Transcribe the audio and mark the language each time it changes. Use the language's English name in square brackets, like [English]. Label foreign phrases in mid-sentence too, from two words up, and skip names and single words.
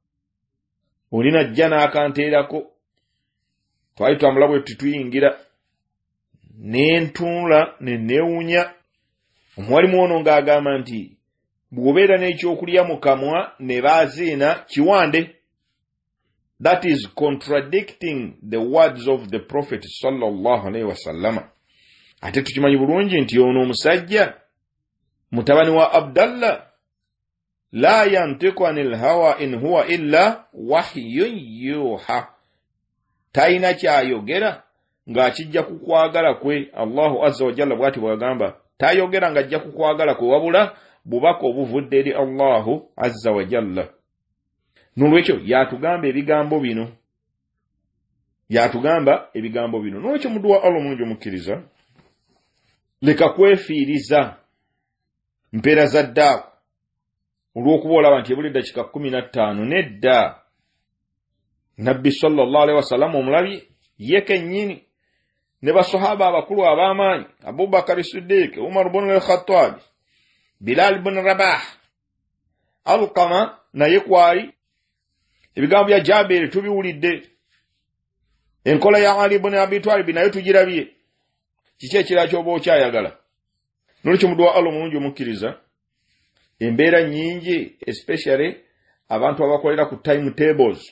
[Ganda] olina jja n'akanteerako twali twamula bwe tutuyingira nentuula nenewunya omwalimu ono ng'agamba nti bw'obeera n'ekyokulya mu kamwa ne baaziina kiwande. [English] That is contradicting the words of the Prophet [Arabic] صلى الله عليه وسلم. [Ganda] Ate tukimanyi bulungi nti ono omusajja mutabani wa Abdallah [Arabic] لا ينطق عن الهوى إن هو إلا وحي يوحى. [Ganda] Taina kyayogera ng'akijja kukwagala kwe. [Arabic] الله عز وجل [Ganda] bw'ati bw'agamba tayogera ng'ajja kukwagala kwe wabula bubaka obuvudde eri [Arabic] الله عز وجل. [Ganda] Nolwekyo yatugamba ebigambo bino. Nolwekyo muduwa Allah mulungi omukkiriza leka kwefiiriza mpeera za ddaaku olw'okuba olaba nti ebuli dakika 15 nedda. Nabbi [Arabic] صلى الله عليه وسلم [Ganda] omulabi ye kennyini ne basahaba abakulu ab'amaanyi Abubakar Siddiq, Umar ibn al-Khattab, Bilal ibn Rabah, Alqama naye kwali. Ebigambo bya Jabir tubiwulidde. Enkola ya Ali ibn Abi Talib nayo tugirabye. Kiki ekirala ky'oba okyayagala? N'olwekyo mudu wa Allah omulungi omukkiriza, embeera nnyingi especially abantu abakolera ku timetables.